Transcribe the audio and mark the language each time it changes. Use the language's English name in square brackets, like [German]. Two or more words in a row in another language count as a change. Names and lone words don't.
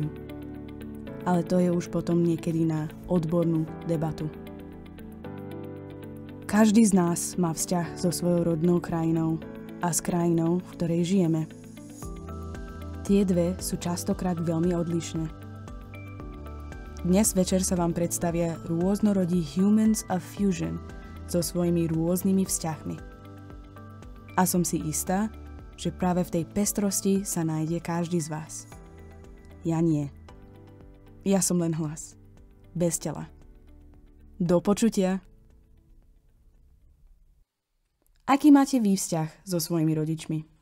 [Slovak] Ale to je už potom niekedy na odbornú debatu. Každý z nás má vzťah so svojou rodnou krajinou a s krajinou, v ktorej žijeme. Tie dve sú častokrát veľmi odlišné. Dnes večer sa vám predstavia rôznorodí humans of fusion so svojimi rôznymi vzťahmi. A som si istá, že práve v tej pestrosti sa nájde každý z vás. Ja nie. Ja som len hlas. Bez tela. Do počutia. Aký máte vy vzťah so svojimi rodičmi?